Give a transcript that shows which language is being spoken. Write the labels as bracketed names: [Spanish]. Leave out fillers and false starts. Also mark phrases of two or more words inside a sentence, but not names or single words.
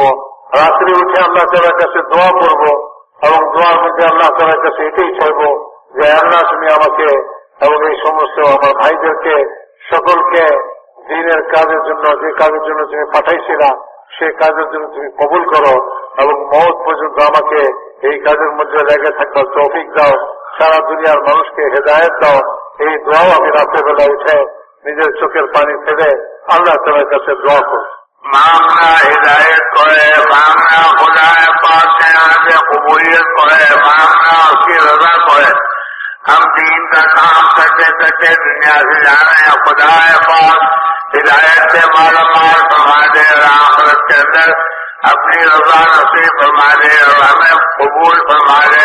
[Bangla] রাত্রে উঠে আল্লাহ তাআলার কাছে দোয়া করব এবং দোয়ার মধ্যে আল্লাহ তাআলার কাছে এটাই চাইব যে আল্লাহ তুমি আমাকে এবং এই সমস্ত আমার ভাইদেরকে সকলকে দিনের কাজের জন্য, যে কাজের জন্য তুমি পাঠাইছিলা সেই কাজের জন্য তুমি কবুল করো এবং মওত পর্যন্ত আমাকে এই কাজের মধ্যে লেগে থাকবার তৌফিক দাও, সারা দুনিয়ার মানুষকে হেদায়েত দাও। এই দোয়াও আমি রাতের বেলা উঠে নিজের চোখের পানি ফেলে আল্লাহ তাআলার কাছে দোয়া করি। [Urdu] مانگنا ہدایت کو ہے، مانگنا خدا پاک سے یہاں سے قبولیت کو ہے، مانگنا اس کی رضا کو ہے۔ ہم دین کا کام کرتے کرتے دنیا سے جانے ہیں، خدا پاک ہدایت سے مالا مال فرما دے اور آخرت کے اندر اپنی رضا نصیب فرما دے اور ہمیں قبول فرما دے۔